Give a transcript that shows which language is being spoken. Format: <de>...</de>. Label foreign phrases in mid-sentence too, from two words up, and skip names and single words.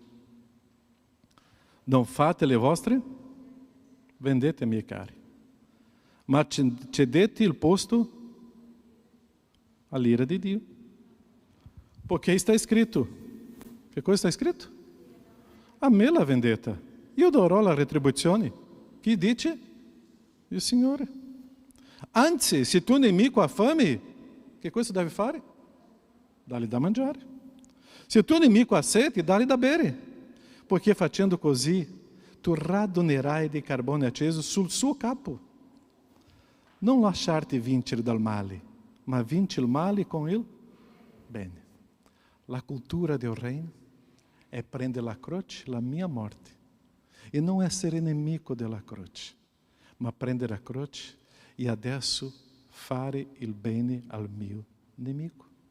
<it>Non fate le vostre, vendete, miei cari, ma cedete il posto all'ira di Dio. Perché sta scritto. Che cosa sta scritto? A me la vendetta, io darò la retribuzione. Chi dice? Il Signore. Anzi, se tuo nemico ha fame, che cosa deve fare? Dá-lhe da mangiare. Se tuo nemico ha sete, dá-lhe da bere. Perché facendo così, tu radonerai di carbone acceso sul suo capo. Non lasciarti vincere dal male, ma vinci il male con il bene. La cultura del reino è prendere la croce, la mia morte, e non essere nemico della croce, ma prendere la croce e adesso fare il bene al mio nemico.</it>